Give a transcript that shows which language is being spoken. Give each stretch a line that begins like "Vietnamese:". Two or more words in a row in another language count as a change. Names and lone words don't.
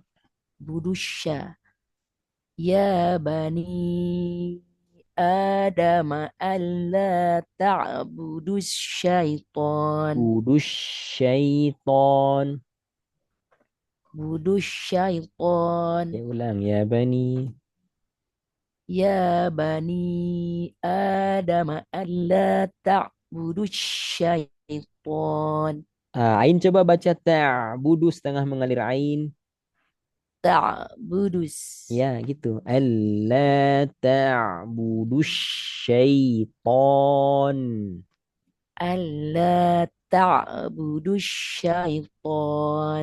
Arabic: تعبدوا يا بني آدم ألا تعبدوا الشيطان تعبدوا الشيطان. تعبدوا الشيطان
Indonesian: Ya, ulang. Ya, Bani.
Arabic: يا بني آدم ألا تعبدوا الشيطان
Indonesian: Ain coba baca ta'budu setengah mengalir ain.
Arabic: ta'budus
Indonesian: Ya, gitu.
Arabic: ألا تعبدوا الشيطان. ألا تعبدوا الشيطان